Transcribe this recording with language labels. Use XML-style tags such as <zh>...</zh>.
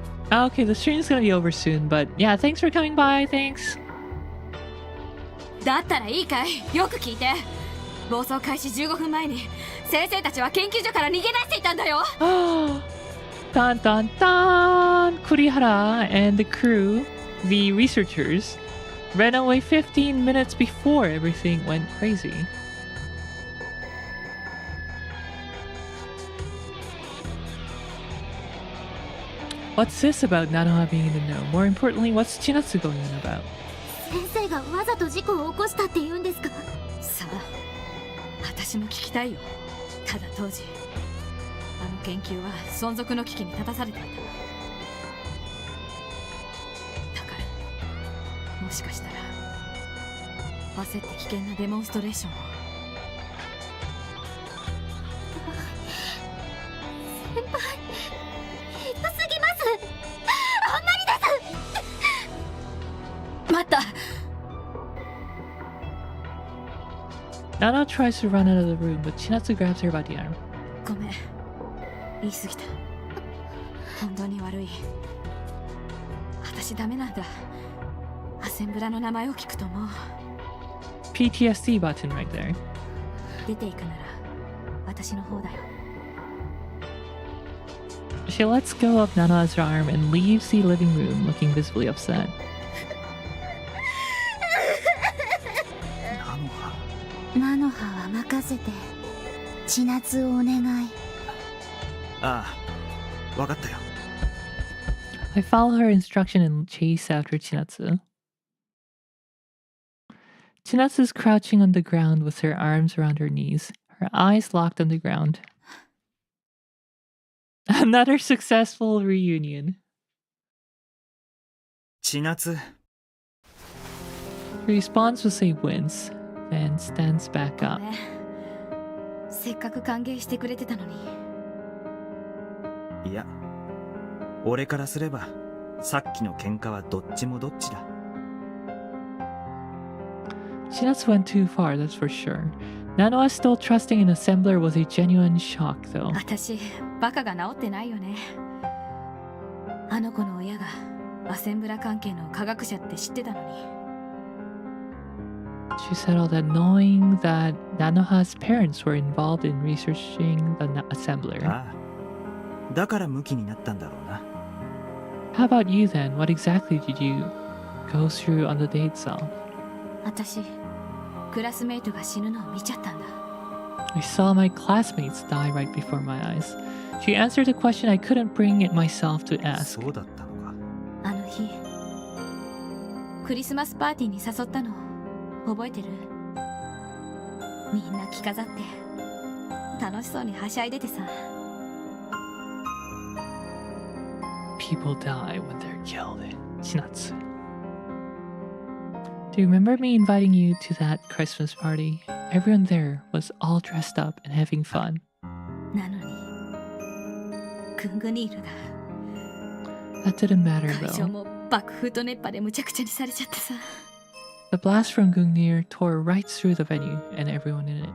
<en>Okay, the stream's gonna be over soon, but yeah, thanks for coming by, thanks.</en> <ja>だったらいいかい？よく聞いて。暴走開始15分前に先生たちは研究所から逃げ出していたんだよ。</ja> <en>Dun dun dun! Kurihara and the crew, the researchers, ran away 15 minutes before everything went crazy. What's this about Nanoha being in the know? More importantly, what's Chinatsu going on about?</en> <ja>先生がわざと事故を起こしたって言うんですか？さあ、私も聞きたいよ。ただ当時あの研究は存続の危機に立たされていた。だからもしかしたら焦って危険なデモンストレーションを。先輩、ひどすぎます。あんまりです。待った。</ja> <en>Nana tries to run out of the room, but Chinatsu grabs her by the arm.</en> <ja>ごめん、言い過ぎた。本当に悪い。私ダメなんだ。アセンブラの名前を聞くともう。</ja> <en>PTSD button right there.</en> <ja>出ていくなら私の方だよ。</ja> <en>She lets go of Nana's arm and leaves the living room, looking visibly upset.</en> <ja>ナノハは任せて。千夏をお願い。ああ、わかったよ。</ja> <en>I follow her instruction and chase after Chinatsu. Chinatsu's crouching on the ground with her arms around her knees, her eyes locked on the ground. Another successful reunion.</en> <ja>千夏。</ja> <en>He responds with a wince, then stands back up.</en> <ja>せっかく歓迎してくれてたのに。いや、俺からすればさっきの喧嘩はどっちもどっちだ。</ja> <en>Chinatsu went too far, that's for sure. Nanoha still trusting an assembler was a genuine shock, though.</en> <ja>私、バカが治ってないよね。あの子の親がアセンブラ関係の科学者って知ってたのに。</ja> <en>She settled that knowing that Nanoha's parents were involved in researching the assembler.</en> <ja>ああ、だからムキになったんだろうな。</ja> <en>How about you then? What exactly did you go through on the day itself?</en> <ja>私、クラスメイトが死ぬのを見ちゃったんだ。</ja> <en>I saw my classmates die right before my eyes. She answered a question I couldn't bring it myself to ask.</en> <ja>そうだったのか。あの日、クリスマスパーティーに誘ったの覚えてる？みんな着飾って楽しそうにはしゃいでてさ。</ja> <en>People die when they're killed. Chinatsu. Do you remember me inviting you to that Christmas party? Everyone there was all dressed up and having fun.</en> <ja>なのに、クングニールが。</ja> <en>That didn't matter</en> <ja>会場</ja> <en>though.</en> <ja>も爆風と熱波でむちゃくちゃにされちゃってさ。</ja> <en>The blast from Gungnir tore right through the venue and everyone in it.</en>